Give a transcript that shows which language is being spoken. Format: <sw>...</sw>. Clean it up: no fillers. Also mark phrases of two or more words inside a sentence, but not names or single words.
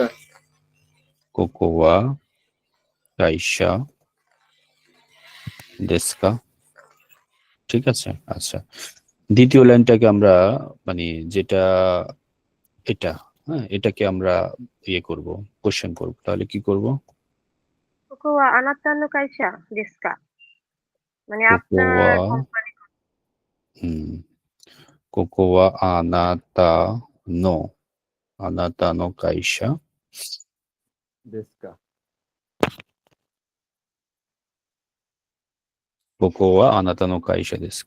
<ja>ここは会社ですか.</ja> <bn>ঠিক আছে, আচ্ছা, দ্বিতীয় লাইনটাকে আমরা, মানে যেটা এটা, হ্যাঁ, এটাকে আমরা ইয়ে করব, কোশ্চেন করব। তাহলে কি করব?</bn> <ja>ここはあなたの会社ですか?</ja> <bn>মানে আপনার</bn> <ja>ここは</ja> <bn>কোম্পানি।</bn> <ja>ここはあなたの、あなたの会社ですか。ここはあなたの会社ですか.</ja>